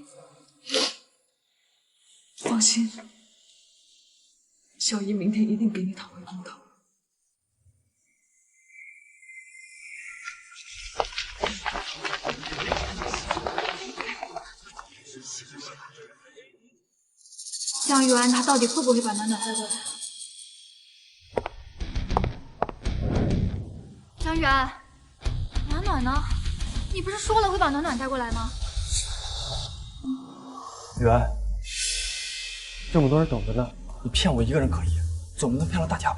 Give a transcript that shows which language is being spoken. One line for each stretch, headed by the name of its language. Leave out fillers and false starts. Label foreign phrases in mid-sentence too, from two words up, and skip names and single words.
Chinese: 放心，小姨明天一定給你討回公道。江玉安他到底會不會把暖暖帶過來？江玉安，暖暖呢？你不是說了會把暖暖帶過來嗎？雨安，這麼多人等着呢，你騙我一個人可以，總不能騙了大家吧？